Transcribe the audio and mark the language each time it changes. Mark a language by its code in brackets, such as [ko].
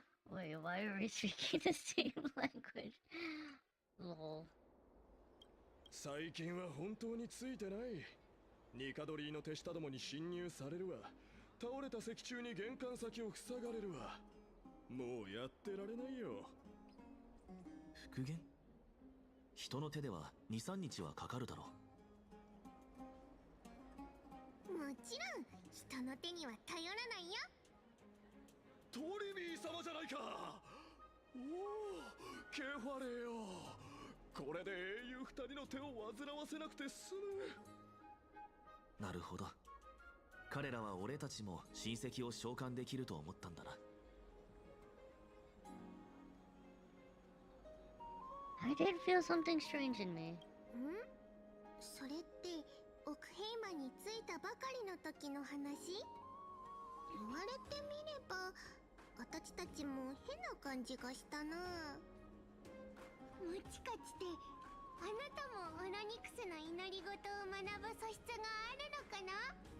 [en] Wait, why are we speaking the same language? Lol. [ja] 最近は本当についてない。ニカドリーの手下どもに侵入されるわ。倒れた石柱に玄関先を塞がれるわ。もうやってられないよ。復元？人の手では 2,3 日はかかるだろう。もちろん人の手には頼らないよ。トリビー様じゃないか。おお、ケファレーよ。これで英雄二人の手を煩わせなくて済む。なるほど。彼らは俺たちも親戚を召喚できると思ったんだな。 [en] I did feel something strange in me. [ja] それってオクヘイマに着いたばかりの時の話？言われてみれば私たちも変な感じがしたな。もしかしてあなたもオロニクスの祈り事を学ぶ素質があるのかな？